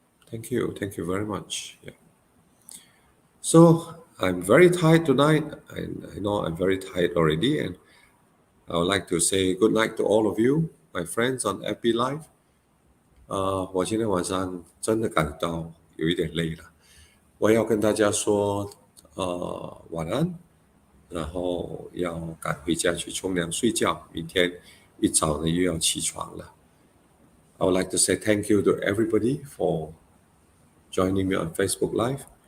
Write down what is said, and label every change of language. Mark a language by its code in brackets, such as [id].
[en] Thank you very much. Yeah. So I'm very tired tonight, and I know I'm very tired already, and I would like to say good night to all of you, my friends on FB Live. [zh] 我今天晚上真的感到有一点累了，我要跟大家说晚安，然后要赶回家去冲凉睡觉，明天一早呢又要起床了。 [en] I would like to say thank you to everybody for joining me on Facebook Live.